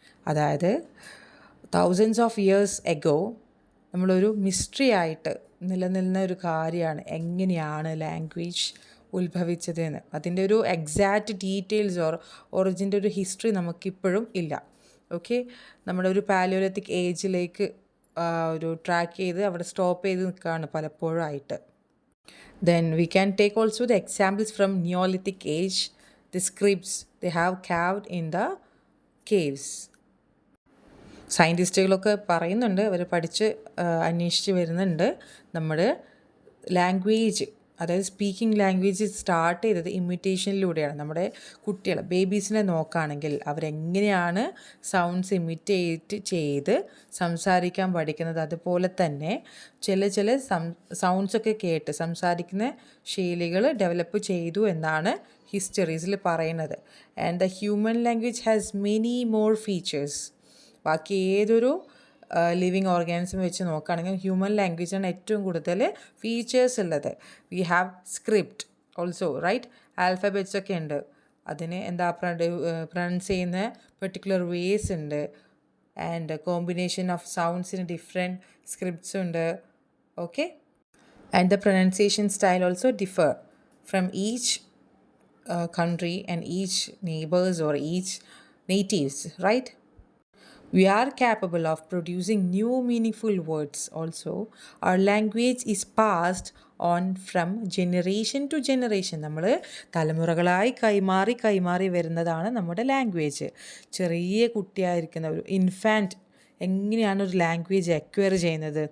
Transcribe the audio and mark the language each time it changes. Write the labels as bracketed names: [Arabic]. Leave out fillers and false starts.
[Malayalam] അതായത് [English] thousands of years ago [Malayalam] നമ്മളൊരു mystery ആയിട്ട് നിലനിന്ന ഒരു കാര്യമാണ് എങ്ങനെയാണ് ലാംഗ്വേജ് ഉത്ഭവിച്ചതെന്ന്. അതിൻ്റെ ഒരു എക്സാക്റ്റ് ഡീറ്റെയിൽസ് ഒറിജിൻ്റെ ഒരു ഹിസ്റ്ററി നമുക്കിപ്പോഴും ഇല്ല. ഓക്കെ, നമ്മുടെ ഒരു പാലിയോലിത്തിക് ഏജിലേക്ക് ഒരു ട്രാക്ക് ചെയ്ത് അവിടെ സ്റ്റോപ്പ് ചെയ്ത് നിൽക്കുകയാണ് പലപ്പോഴും ആയിട്ട്. [English] Then we can take also the examples from Neolithic age, the scripts they have carved in the caves. [Malayalam] സയൻറ്റിസ്റ്റുകളൊക്കെ പറയുന്നുണ്ട്, അവർ പഠിച്ച് അന്വേഷിച്ച് വരുന്നുണ്ട്, നമ്മുടെ ലാംഗ്വേജ്, അതായത് സ്പീക്കിംഗ് ലാംഗ്വേജ് സ്റ്റാർട്ട് ചെയ്തത് ഇമിറ്റേഷനിലൂടെയാണ്. നമ്മുടെ കുട്ടികൾ, ബേബീസിനെ നോക്കുകയാണെങ്കിൽ അവരെങ്ങനെയാണ് സൗണ്ട്സ് ഇമിറ്റേറ്റ് ചെയ്ത് സംസാരിക്കാൻ പഠിക്കുന്നത്, അതുപോലെ തന്നെ ചില സൗണ്ട്സൊക്കെ കേട്ട് സംസാരിക്കുന്ന ശൈലികൾ ഡെവലപ്പ് ചെയ്തു എന്നാണ് ഹിസ്റ്ററീസിൽ പറയുന്നത്. [English] And the human language has many more features. [Malayalam] ബാക്കി ഏതൊരു ലിവിങ് ഓർഗാനിസം വെച്ച് നോക്കുകയാണെങ്കിൽ ഹ്യൂമൻ ലാംഗ്വേജാണ് ഏറ്റവും കൂടുതൽ ഫീച്ചേഴ്സ് ഉള്ളത്. [English] We have script also, right? [Malayalam] Alphabets ഒക്കെ ഉണ്ട്, അതിന് എന്താ പ്രൊനൗൺസ് ചെയ്യുന്ന പെർട്ടിക്കുലർ വേസ് ഉണ്ട്. And combination of സൗണ്ട്സിന് different scripts ഉണ്ട്. [English] Okay, and the pronunciation style also differ from each country and each neighbors or each natives, right? We are capable of producing new meaningful words also. Our language is passed on from generation to generation. [Malayalam] നമ്മൾ തലമുറകളായി കൈമാറി വരുന്നതാണ് നമ്മുടെ language. ചെറിയ കുട്ടിയായിരിക്കുന്ന ഒരു infant എങ്ങനെയാണ് ഒരു language acquire ചെയ്യുന്നത്?